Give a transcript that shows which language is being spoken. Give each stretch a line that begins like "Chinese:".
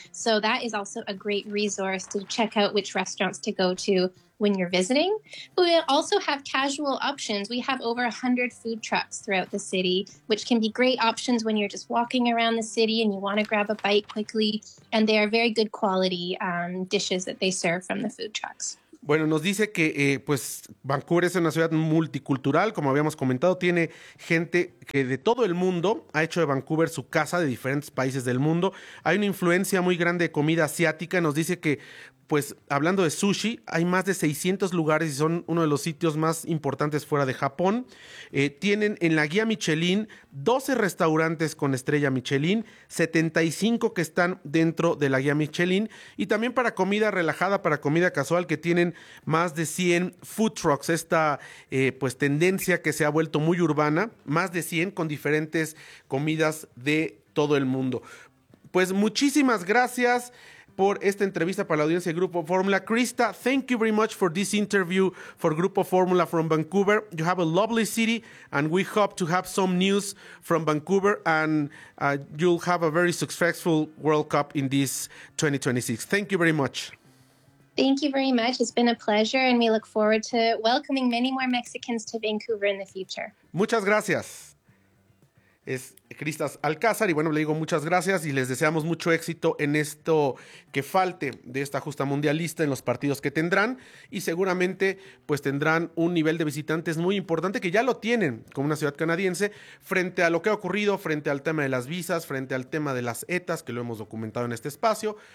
English: So that is also a great resource to check out which restaurants to go to when you're visiting. But we also have casual options. We have over 100 food trucks throughout the city, which can be great options when you're just walking around the city and you want to grab a bite quickly. And they are very good quality dishes that they serve from the food trucks.
Spanish: Bueno, nos dice que pues Vancouver es una ciudad multicultural, como habíamos comentado, tiene gente que de todo el mundo ha hecho de Vancouver su casa, de diferentes países del mundo. Hay una influencia muy grande de comida asiática. Nos dice que, pues hablando de sushi, hay más de 600 lugares y son uno de los sitios más importantes fuera de Japón. Tienen en la guía Michelin 12 restaurantes con estrella Michelin, 75 que están dentro de la guía Michelin, y también para comida relajada, para comida casual, que tienen más de 100 food trucks, esta pues tendencia que se ha vuelto muy urbana, más de 100 con diferentes comidas de todo el mundo. Pues muchísimas gracias por esta entrevista para la audiencia de Grupo Fórmula.
English: Krista, thank you very much for this interview for Grupo Fórmula from Vancouver. You have a lovely city, and we hope to have some news from Vancouver, and you'll have a very successful World Cup in this 2026. Thank you very much. Thank you very much. It's been a pleasure, and we look forward to welcoming many more Mexicans to Vancouver in the future.
Spanish: Muchas gracias. Cristas Alcázar, y bueno, le digo muchas gracias y les deseamos mucho éxito en esto que falte de esta justa mundialista, en los partidos que tendrán, y seguramente pues tendrán un nivel de visitantes muy importante, que ya lo tienen como una ciudad canadiense, frente a lo que ha ocurrido, frente al tema de las visas, frente al tema de las ETAs, que lo hemos documentado en este espacio,